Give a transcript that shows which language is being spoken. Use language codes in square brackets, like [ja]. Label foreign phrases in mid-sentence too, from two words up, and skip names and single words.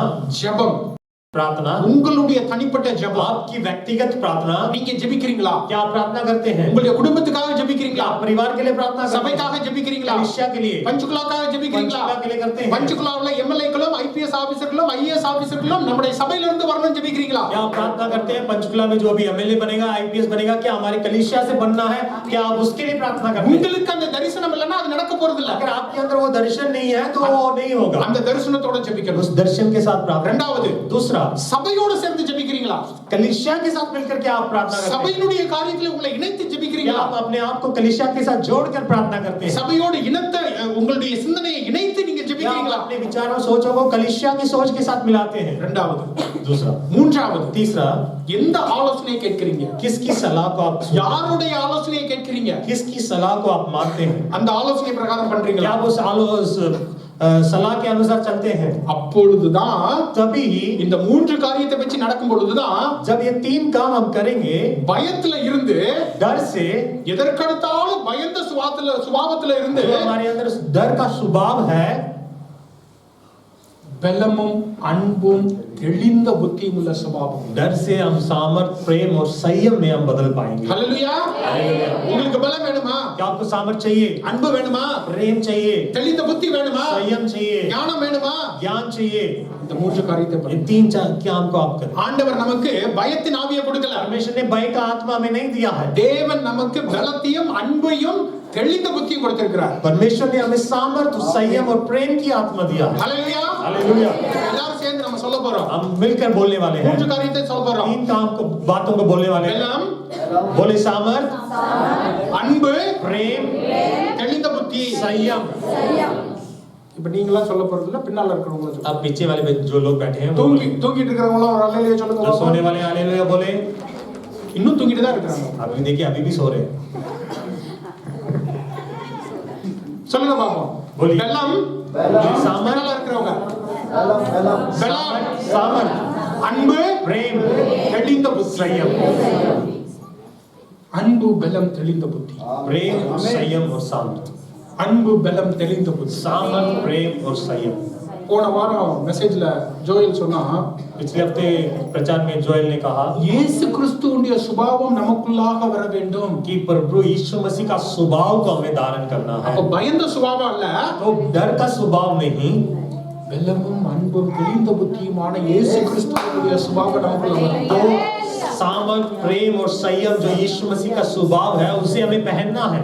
[ta] ஜெபம் [hi] प्रार्थना, [ta] உங்களுடைய தனிப்பட்ட ஜெபம். [hi] आपकी व्यक्तिगत प्रार्थना। [ta] நீங்க ஜெபிக்கிறீங்களா? [hi] क्या आप प्रार्थना करते हैं? [ta] உங்களுடைய குடும்பத்துக்காக [hi] क्या [ta] ஜெபிக்கிறீங்களா? [hi] आप परिवार के लिए प्रार्थना करते हैं? [ta] சபைக்காக ஜெபிக்கிறீங்களா? [hi] कलीसिया के लिए, [ta] பஞ்சுகுலாக்காக ஜெபிக்கிறீங்களா? [hi] पंचकुला के लिए करते हैं? [ta] பஞ்சுகுலாவுல எம்எல்ஏக்களும் ஐபிஎஸ் ஆபீசர்களும் ஐஏஎஸ் ஆபீசர்களும் நம்முடைய சபையில இருந்து வரணும் ஜெபிக்கிறீங்களா? [hi] क्या आप प्रार्थना करते हैं पंचकुला में जो भी एमएलए बनेगा, आईपीएस बनेगा, क्या हमारे कलीसिया से बनना है? क्या आप उसके लिए प्रार्थना करते हैं? [ta] உங்களுக்கு அந்த தரிசனம் இல்லனா அது நடக்க போறது இல்ல. [hi] अगर आपके अंदर वो दर्शन नहीं है तो वो नहीं होगा। [ta] அந்த தரிசனத்தோட ஜெபிக்கணும். [hi] उस दर्शन के साथ प्रार्थना। [ta] இரண்டாவது, [hi] दूसरा, [ta] சபையோட சேர்ந்து ஜெபிக்கிறீங்களா? [hi] कलीसिया के साथ मिलकर क्या आप प्रार्थना करते हैं? [ta] சபையினுடைய காரியத்துல உங்களை இணைத்து [hi] क्या [ta] ஜெபிக்கிறீங்களா? [hi] आप अपने आप को कलीसिया के साथ जोड़कर प्रार्थना करते हैं? [ta] சபையோடு இணைத்த உங்களுடைய சிந்தனையை இணைத்து நீங்க [hi] क्या आप [ta] ஜெபிக்கிறீங்களா? [hi] अपने विचारों सोचों को कलीसिया की सोच के साथ मिलाते हैं? [ta] இரண்டாவது. [hi] दूसरा, [ta] மூன்றாவது, [hi] तीसरा, [ta] எந்த ஆலோசனையை கேட்கிறீங்க? [hi] किसकी सलाह को आप सुनते हैं? [ta] யாருடைய ஆலோசனையை கேட்கிறீங்க? [hi] किसकी सलाह को आप मानते हैं? [ta] அந்த ஆலோசனை பிரகாரம் [hi] क्या [ta] பண்றீங்களா? [hi] आप उस सलाह के अनुसार चलते हैं? [ta] அப்பொழுதுதான் [hi] तभी [ta] இந்த மூன்று காரியத்தை வச்சு நடக்கும் பொழுதுதான் [hi] जब ये 3 काम हम करेंगे, [ta] பயத்துல இருந்து [hi] डर से, [ta] எதற்கடுத்தாலும் பயந்த சுபாவத்துல இருந்து [hi] जो हमारे अंदर उस डर का स्वभाव है, [ta] பலமும் அன்பும் தெளிந்த புத்தியும் உள்ள சுபாவம். [hi] डर से हम सामर्थ, प्रेम और संयम में हम बदल पाएंगे। [ta] ஹல்லேலூயா. உங்களுக்கு பலம் வேணுமா? [hi] क्या आपको सामर्थ चाहिए? [ta] அன்பு வேணுமா? [hi] प्रेम चाहिए? [ta] தெளிந்த புத்தி வேணுமா? [hi] संयम चाहिए? [ta] ஞானம் வேணுமா? [hi] ज्ञान चाहिए? [ta] இந்த மூன்று காரியத்தை [hi] ये [ta] பண்ணுங்க. [hi] 3 काम को आप करें। [ta] ஆண்டவர் நமக்கு பயத்தின் ஆவியை கொடுக்கல. [hi] परमेश्वर ने भय का आत्मा में नहीं दिया है। [ta] தேவன் நமக்கு பலத்தையும் அன்பையும் தெளிந்த புத்தியும் கொடுத்திருக்கிறார். [hi] परमेश्वर ने हमें सामर्थ, संयम और प्रेम की आत्मा दिया है। [ta] ஹல்லேலூயா. [hi] हालेलुया। [ta] எல்லாரும் சேர்ந்து நம்ம சொல்ல போறோம். [hi] हम मिलकर बोलने वाले हैं। [ta] மூன்று காரியத்தை சொல்ல போறோம். [hi] 3 काम को, बातों को बोलने वाले हैं। [ta] பலம், [hi] बोले सामर्थ, [ta] அன்பு, [hi] प्रेम, [ta] தெளிந்த புத்தி. [hi] संयम। [ta] இப்ப நீங்களா சொல்ல போறது இல்ல, பின்னால இருக்கிறவங்க சொல்லுங்க. [hi] अब पीछे वाले में जो लोग बैठे हैं वो [ta] தூங்கிட்டு இருக்கிறவங்க ஒரு அல்லேலூயா சொல்லுங்க. [hi] जो सोने वाले हालेलुया बोले। [ta] இன்னும் தூங்கிட்டு தான் இருக்காங்க. [hi] अभी देखिए अभी भी सो रहे हैं। [ta] சொல்லுங்க பாப்போம். [hi] बोलिए। [ta] பெலம் [hi] सामर्थ [ta] மேல இருக்கிறவங்க. பெலம் [hi] सामर्थ [ta] அன்பு [hi] प्रेम [ta] தெளிந்த புத்தி. [hi] संयम [ta] அன்பு பெலம் தெளிந்த புத்தி. [hi] प्रेम संयम और सामर्थ [ta] அன்பு பெலம் தெளிந்த புத்தி. [hi] सामर्थ प्रेम और संयम [ta] போன வாரம் மெசேஜ்ல ஜோயல் சொன்னா [hi] पिछले हफ्ते प्रचार में जोएल ने कहा [ta] இயேசு கிறிஸ்துவுடைய சுபாவம் நமக்குள்ளாக வர வேண்டும். [hi] कि प्रभु यीशु मसीह का स्वभाव को हमें धारण करना है [ta] அப்ப பயந்த சுபாவம் அல்ல, [hi] तो डर का स्वभाव नहीं [ta] பெலமும் அன்பும் தெளிந்த புத்தியுமான இயேசு கிறிஸ்துவுடைய சுபாவம் நமக்குள்ள வரும். [hi] तो सामर्थ प्रेम और संयम जो यीशु मसीह का स्वभाव है उसे हमें पहनना है